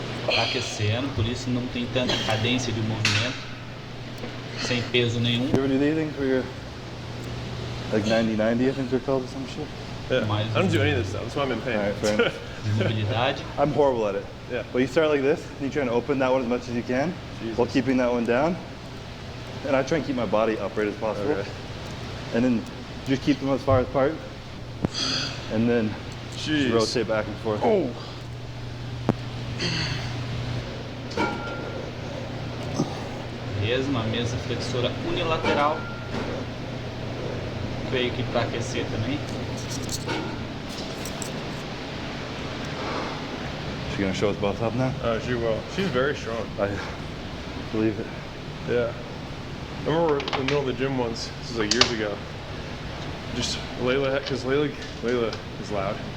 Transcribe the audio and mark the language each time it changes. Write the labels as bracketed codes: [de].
[pt] Tá aquecendo, por isso não tem tanta cadência de movimento. Sem peso nenhum. [en] You ever do these things where you're like 90-90, I think they're called or some shit? Yeah. I don't do any of this stuff. That's why I'm in pain. All right, fair enough. [pt] Mobilidade. [en] I'm horrible at it. Yeah. But you start like this, and you try to open that one as much as you can, while keeping that one down. And I try and keep my body upright as possible. Okay. And then just keep them as far apart. And then just rotate back and forth. Oh. [pt] Beleza, uma mesa flexora unilateral. Veio aqui para aquecer também. [en] She gonna show us both up now? Oh, she will. She's very strong. I believe it. Yeah. I remember in the middle of the gym once, this is like years ago, just Layla, because Layla is loud.